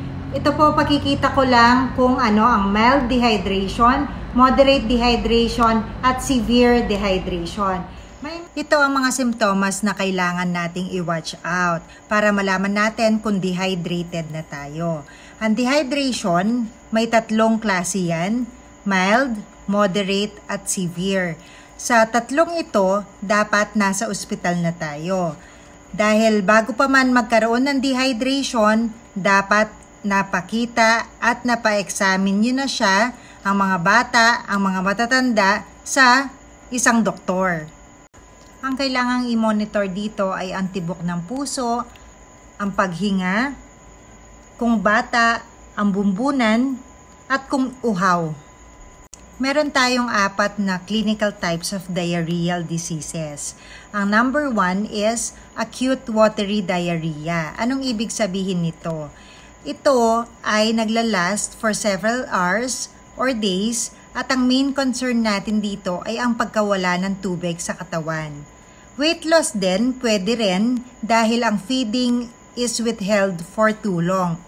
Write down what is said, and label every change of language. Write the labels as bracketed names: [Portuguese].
[Filipino] Ito po, pakikita ko lang kung ano ang mild dehydration, moderate dehydration, at severe dehydration. Ito ang mga simptomas na kailangan nating i-watch out para malaman natin kung dehydrated na tayo. Ang dehydration, may 3 klase yan, mild, moderate, at severe. Sa 3 ito, dapat nasa ospital na tayo. Dahil bago pa man magkaroon ng dehydration, dapat napakita at napa-examine nyo na siya, ang mga bata, ang mga matatanda, sa isang doktor. Ang kailangang i-monitor dito ay ang tibok ng puso, ang paghinga, kung bata, ang bumbunan, at kung uhaw. Meron tayong 4 na [English] clinical types of diarrheal diseases. [Filipino] Ang number 1 [English] is acute watery diarrhea. [Filipino] Anong ibig sabihin nito? Ito ay naglalast [English] for several hours or days [Filipino] at ang main concern natin dito ay ang pagkawala ng tubig sa katawan. [English] Weight loss [Filipino] din pwede rin dahil ang [English] feeding is withheld for too long.